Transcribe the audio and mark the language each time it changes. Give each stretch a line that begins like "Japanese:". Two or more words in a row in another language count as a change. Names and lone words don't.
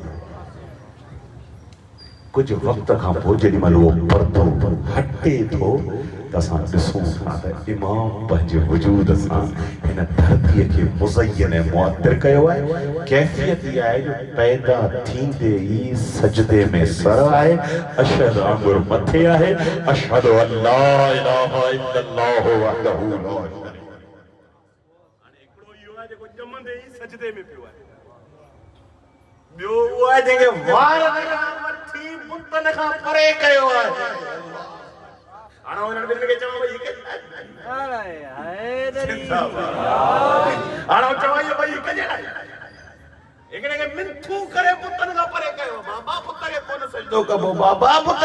Sindhi: कुछ वक्त खां पोइ जेॾीमहिल उहो पर्दो हटे थो त असां ॾिसूं था त इमाम पंहिंजे वजूद सां हिन धरतीअ खे मुज़य्यन ऐं मुअत्तिर कयो आहे कैफ़ियत इहा आहे जो पैदा थींदे ई सजदे में सर आहे अशहद आंगुर मथे आहे
Arabic: أشهد أن لا إله إلا الله وحده لا شريك
Sindhi: हाणे हिकिड़ो इहो आहे जेको ॼमंदे ई सजदे में पियो आहे ॿियो उहो आहे जेके वार वठी बुतन खां परे कयो आहे हाणे उन्हनि ॿिन्हिनि खे चवां भई हाणे चवां इहो भई हिकु जहिड़ा हिकिड़े खे मिंथू करे बुतन खां परे कयो बाबा पुत खे कोन सजदो कबो बाबा पुत